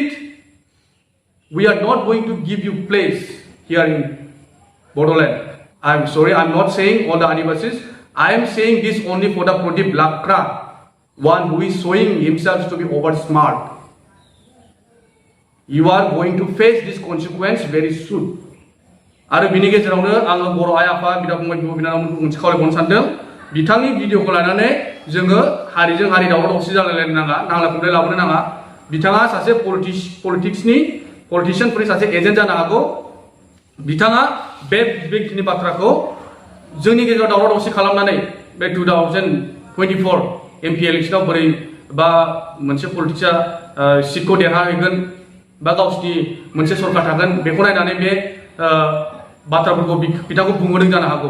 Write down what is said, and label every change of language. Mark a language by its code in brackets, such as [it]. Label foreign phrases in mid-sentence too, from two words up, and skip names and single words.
[en] We are not going to give you place here in Bodoland. I'm sorry, I'm not saying all the Adivasis. I am saying this only for the Pradip Lakra, one who is showing himself to be over smart. You are going to face this consequence very soon. [brx] आरो बिनि गेजेरावनो आङो बर' आइ आफा, बिदा फंबाय, बिब' बिनानावमोनखौ मोनसे खावलायबावनो सानदों। बिथांनि भिडिअखौ लानानै जोङो हारिजों हारि दावराव दावसि जालायलायनो नाङा, नांलाय खमलाय लाबोनो नाङा। बिथाङा सासे पलिटिशियानफोरनि सासे एजेन्ट जानो हागौ। बिथाङा बेखिनि बाथ्राखौ जोंनि गेजेराव दावराव दावसि खालामनानै बे 2024 MP इलेक्सनाव बोरै बा मोनसे पलिटिक्सआ सिटखौ देरहाहैगोन बा गावसिनि मोनसे सरकार थागोन बेखौ नायनानै बे बाथ्राफोरखौ बिथांखौ बुंहोदों जानो हागौ।